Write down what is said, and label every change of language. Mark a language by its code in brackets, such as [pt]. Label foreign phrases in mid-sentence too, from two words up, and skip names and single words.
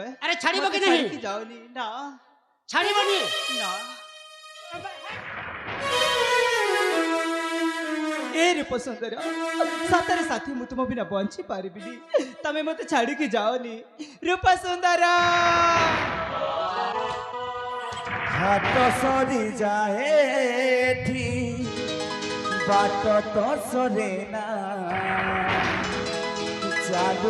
[or] ଆରେ ଛାଡ଼ିବ ମତେ କି ନାହିଁ? ଛାଡ଼ିକି ଯାଅନି। ନା ଛାଡ଼ିବନି? ନା। ଏ ରୂପ ସୁନ୍ଦର, ସତରେ ସାଥୀ ମୁଁ ତୁମ ବିନା ବଞ୍ଚି ପାରିବିନି। ତମେ ମତେ ଛାଡ଼ିକି ଯାଅନି ରୂପ ସୁନ୍ଦର। ହାତ ସରି ଯାଏ ଏଠି ବାଟ ତୋ ସରେ ନା ଚାଲୁ